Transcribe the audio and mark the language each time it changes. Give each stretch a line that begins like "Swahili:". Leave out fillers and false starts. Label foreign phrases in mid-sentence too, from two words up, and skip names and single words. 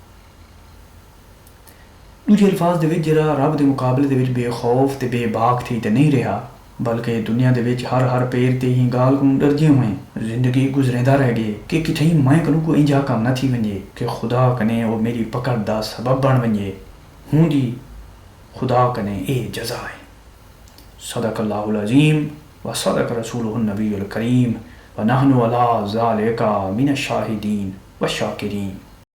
Saraiki: دوجے الفاظ دے وچ جڑا رب دے مقابلے دے وچ بے خوف تے بے باک تھی تے نہیں رہا، بلکہ دنیا دے وچ ہر پیر تے ہی گال کو ڈردے ہوئے زندگی گزریندہ رہ گئے کہ کتھیں میں کنوں کو انجا کام نہ تھی ونجے کہ خدا کنے وہ میری پکڑ دا سبب بن ونجے، ہوں دی خدا کنے اے جزا ہے۔
Arabic: صدق اللہ العظیم و صدق رسولہ النبی الکریم و نحن علی ذالک من الشاہدین و الشاکرین۔